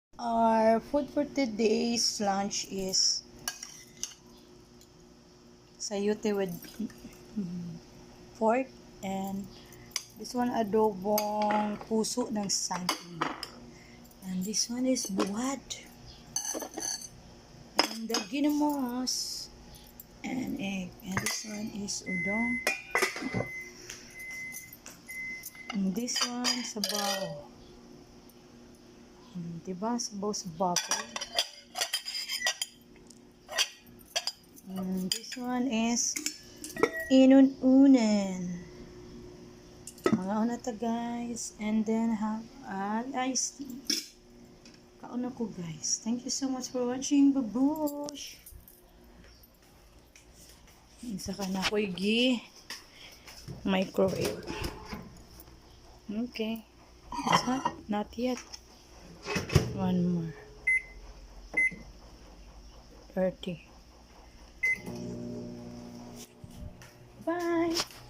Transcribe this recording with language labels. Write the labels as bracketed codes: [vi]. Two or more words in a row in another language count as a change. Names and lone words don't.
[en] Our food for today's lunch is sayote with pork, and this one adobong puso ng saging, and this one is buwad, and the ginamos, and egg, and this one is udong, and this one sabaw. [ceb] Diba? Sabaw sa baboy. [en] And this one is inununan. [ceb] Mga una ta guys. [en] And then have an iced tea. [ceb] Kauna ko guys. [en] Thank you so much for watching. Babush! [ceb] Isa ka na ko igi microwave. [en] Okay. It's not yet. One more. 30. Bye.